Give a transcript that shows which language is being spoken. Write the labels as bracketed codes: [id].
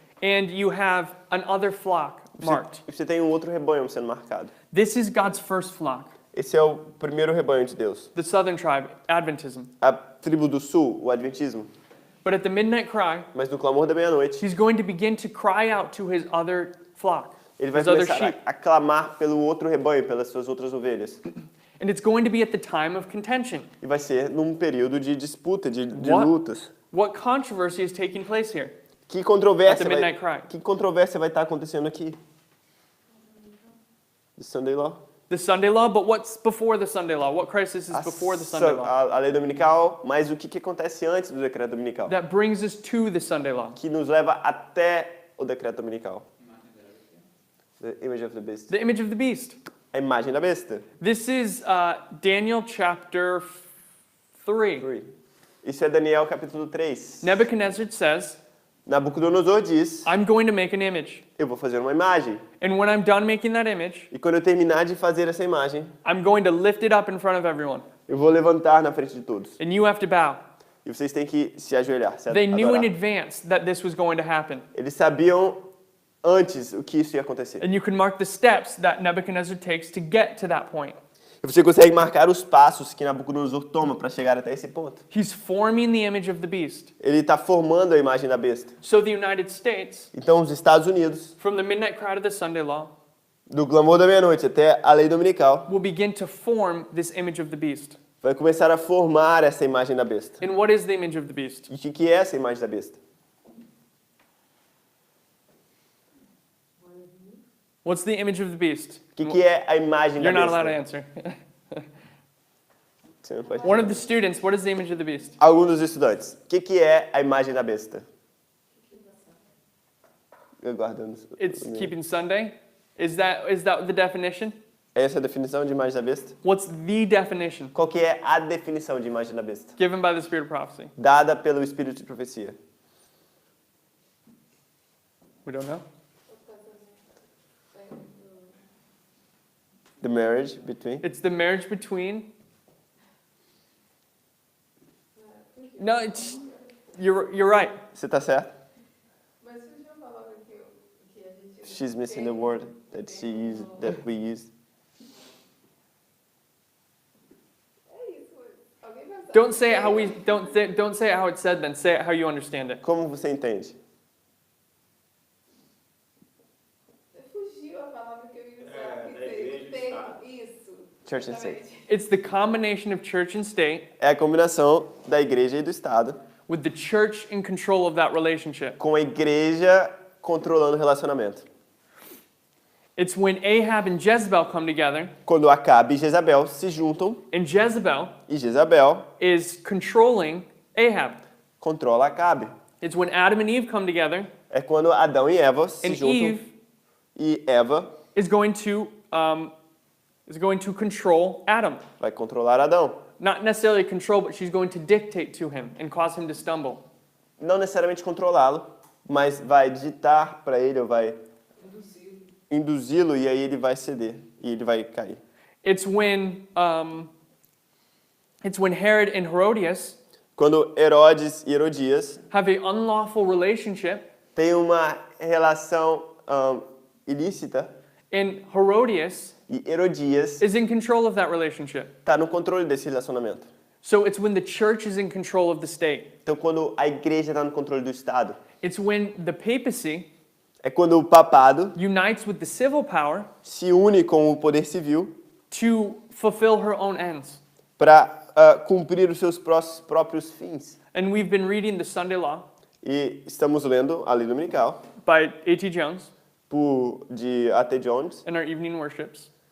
[en] and you have an other flock marked. [pt] Você tem um outro rebanho sendo marcado. [en] This is God's first flock, [pt] Esse é o primeiro rebanho de Deus. [en] the southern tribe, Adventism. [pt] A tribo do sul, o Adventismo. [en] But at the midnight cry, [pt] Mas no clamor da meia-noite, [en] he's going to begin to cry out to his other flock, [pt] ele vai [en] his other [pt] começar [en] sheep. [pt] a clamar pelo outro rebanho, pelas suas outras ovelhas. [en] And it's going to be at the time of contention. [pt] E vai ser num período de disputa, de [en] What? [pt] lutas. [en] What controversy is taking place here? [pt] Que [en] At [pt] controvérsia, [en] the midnight cry. [pt] que controvérsia vai estar acontecendo aqui? [en] The Sunday Law? The Sunday law, but what's before the Sunday law? What crisis is before the Sunday law? [pt] A lei dominical, mas o que acontece antes do decreto dominical? [en] That brings us to the Sunday law. [pt] Que nos leva até o decreto dominical. [en] The image of the beast. The image of the beast. [pt] A imagem da besta. [en] This is Daniel chapter 3. [pt] Isso é Daniel capítulo 3. [en] Nebuchadnezzar says, [pt] Nabucodonosor diz, [en] I'm going to make an image. [pt] eu vou fazer uma imagem. [en] And when I'm done making that image, [pt] E quando eu terminar de fazer essa imagem, [en] I'm going to lift it up in front of everyone. [pt] eu vou levantar na frente de todos. [en] And you have to bow. [pt] E vocês têm que se ajoelhar, se [en] They knew in [pt] adorar. [en] advance that this was going to happen. [pt] Eles sabiam antes o que isso ia acontecer. [en] And you can mark the steps that Nebuchadnezzar takes to get to that point. [pt] E você consegue marcar os passos que Nabucodonosor toma para chegar até esse ponto. [en] He's forming the image of the beast. [pt] Ele está formando a imagem da besta. [en] So the United States, [pt] Então, os Estados Unidos, [en] from the midnight cry to the Sunday law, [pt] do clamor da meia-noite até a lei dominical, [en] will begin to form this image of the beast. [pt] vai começar a formar essa imagem da besta. [en] And what is the image of the beast? [pt] E o que é essa imagem da besta? [en] What's the image of the beast? [pt] O que é a imagem da [en] You're not allowed to [pt] besta? [en] answer. [pt] Você não pode- [en] One of the students, what is the image of the beast? [pt] Alguns dos estudantes. O que é a imagem da besta? Eu guardando. [en] It's keeping Sunday. Is that the definition? [pt] Essa é a definição de imagem da besta? [en] What's the definition [pt] Qual que é a definição de imagem da besta? [en] given by the spirit of prophecy? [pt] Dada pelo Espírito de profecia. [en] We don't know. The marriage between. It's the marriage between. No, you're right. [pt] Você tá certo? Mas você tinha uma palavra que a gente... [en] She's missing the word that we used. [pt] É isso. Alguém vai saber. [en] Don't say it how we don't say it how it's said. Then say it how you understand it. [pt] Como você entende? Fugiu a palavra que eu ia usar. da igreja e do Estado. Isso. [en] Church and state. [pt] Exatamente. [en] It's the combination of church and state, [pt] É a combinação da igreja e do Estado, [en] with the church in control of that relationship. [pt] com a igreja controlando o relacionamento. [en] It's when Ahab and Jezebel come together, [pt] Quando Acabe e Jezabel se juntam, [en] and Jezebel [pt] e Jezabel [en] is controlling Ahab. [pt] controla Acabe. [en] It's when Adam and Eve come together, [pt] É quando Adão e Eva se [en] and [pt] juntam [en] Eve [pt] e Eva [en] is going to control Adam. [pt] vai controlar Adão. [en] Not necessarily control, but she's going to dictate to him and cause him to stumble. [pt] Não necessariamente controlá-lo, mas vai ditar para ele, ou vai induzi-lo, e aí ele vai ceder, e ele vai cair. [en] It's when Herod and Herodias [pt] Quando Herodes e Herodias [en] have a unlawful relationship, [pt] têm uma relação ilícita, [en] and Herodias [pt] e Herodias [en] is in control of that relationship. [pt] está no controle desse relacionamento. [en] So it's when the church is in control of the state. [pt] Então, quando a igreja está no controle do Estado, [en] It's when the papacy [pt] é quando o papado [en] unites with the civil power [pt] se une com o poder civil [en] to fulfill her own ends. [pt] para cumprir os seus próprios fins. [en] And we've been reading the Sunday Law [pt] E estamos lendo a lei dominical [en] by A.T. Jones [pt] de A.T. Jones [en] in our evening worships.